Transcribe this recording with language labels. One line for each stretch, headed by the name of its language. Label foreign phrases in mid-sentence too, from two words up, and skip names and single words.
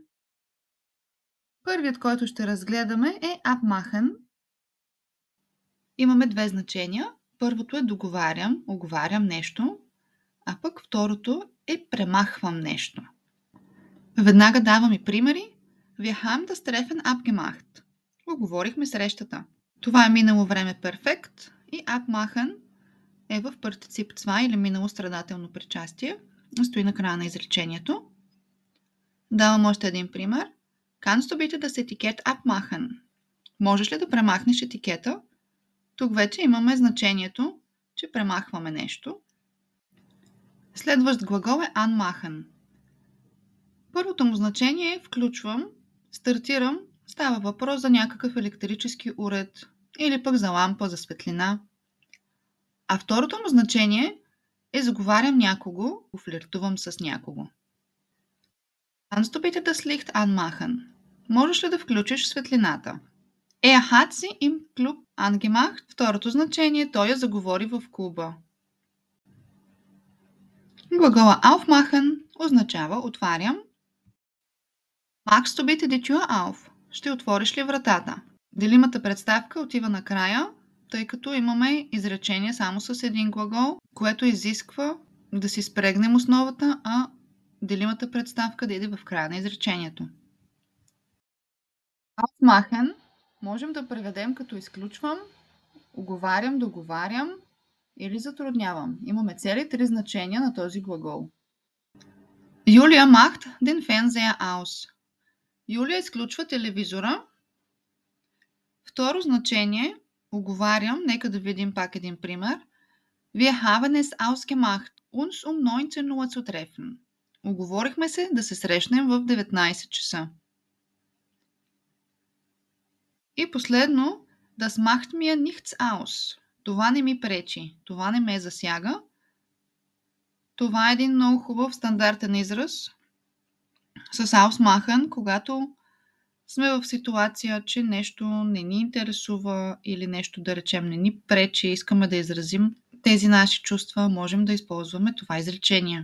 Bulgarian: Първият, който ще разгледаме, е abmachen. Имаме две значения. Първото е договарям, оговарям нещо, а пък второто е премахвам нещо. Веднага давам и примери.
German: Wir haben das Treffen abgemacht.
Bulgarian: Оговорихме срещата. Това е минало време перфект и abmachen е в партицип 2 или минало страдателно причастие. Стои на края на изречението. Давам още един пример.
German: Kannst du bitte das Etikett abmachen?
Bulgarian: Можеш ли да премахнеш етикета? Тук вече имаме значението, че премахваме нещо. Следващ глагол е anmachen. Първото му значение е включвам, стартирам, става въпрос за някакъв електрически уред или пък за лампа, за светлина. А второто му значение е заговарям някого, флиртувам с някого.
German: Kannst du bitte das Licht anmachen?
Bulgarian: Можеш ли да включиш светлината?
German: Er hat sie im Club angemacht.
Bulgarian: Второто значение, той я заговори в клуба. Глагола aufmachen означава отварям.
German: Machst du bitte die Tür auf?
Bulgarian: Ще отвориш ли вратата? Делимата представка отива накрая, тъй като имаме изречение само с един глагол, което изисква да си спрегнем основата, а делимата представка да иде в края на изречението. Aufmachen можем да преведем като изключвам, оговарям, договарям или затруднявам. Имаме цели три значения на този глагол.
German: Юлия macht den Fernseher aus.
Bulgarian: Юлия изключва телевизора. Второ значение, оговарям, нека да видим пак един пример.
German: Wir haben es ausgemacht, uns 19 Uhr zu treffen.
Bulgarian: Оговорихме се да се срещнем в 19 часа. И последно,
German: das macht mir nichts aus.
Bulgarian: Това не ми пречи, това не ме засяга. Това е един много хубав стандартен израз с ausmachen, когато сме в ситуация, че нещо не ни интересува или нещо, да речем, не ни пречи, искаме да изразим тези наши чувства, можем да използваме това изречение.